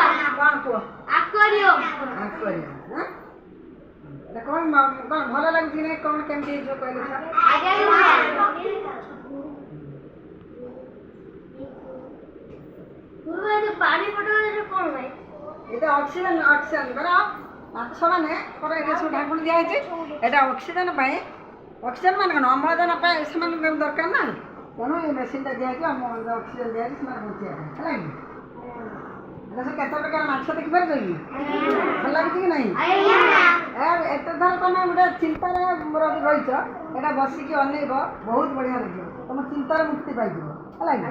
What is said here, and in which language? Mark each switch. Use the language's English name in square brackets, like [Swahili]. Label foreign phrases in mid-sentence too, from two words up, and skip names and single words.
[Odia] କ'ଣ କୁହ? ଆକ୍ୱାରିୟମ୍। ଆକ୍ୱାରିୟମ୍। ଏଇଟା କ'ଣ ଭଲ ଲାଗୁଛି କି ନାହିଁ? କ'ଣ କେମିତି ହେଇଯିବ କହିଲେ ସାର୍? ଆଜ୍ଞା ଗୁରୁମା। ଗୁରୁମା ଏ ପାଣି ବଟଲରେ କ'ଣ ପାଇଁ? ଏଟା ଅକ୍ସିଜେନ୍ ମାନେ ମାଛ ମାନେ ଏଟା ସବୁ ଢାଙ୍କୁଣି ଦିଆହେଇଛି। এটা ଅକ୍ସିଜେନ୍ ପାଇଁ ଅକ୍ସିଜେନ୍ ମାନେ କ'ଣ ଅମ୍ଳଜାନ ପାଇଁ ସେମାନଙ୍କୁ ଦରକାର ନା, ତେଣୁ ଏ ମେସିନ୍ଟା ଦିଆହେଇଛି ଅକ୍ସିଜେନ୍ ଦିଆହେଇଛି ସେମାନେ ବଞ୍ଚିବା ପାଇଁ ହେଲା କି। এটা ସବୁ କେତେ ପ୍ରକାର ମାଛ ଦେଖିପାରୁଛ କି? ଭଲ ଲାଗୁଛି କି ନାହିଁ? ଏତେ ଥର ତମେ ଗୋଟେ ଚିନ୍ତାରେ ରହିଛ, ଏଇଟା ବସିକି ଅନେଇବ ବହୁତ ବଢ଼ିଆ ଲାଗିବ, ତମ ଚିନ୍ତାରେ ମୁକ୍ତି ପାଇଯିବ ହେଲା କି।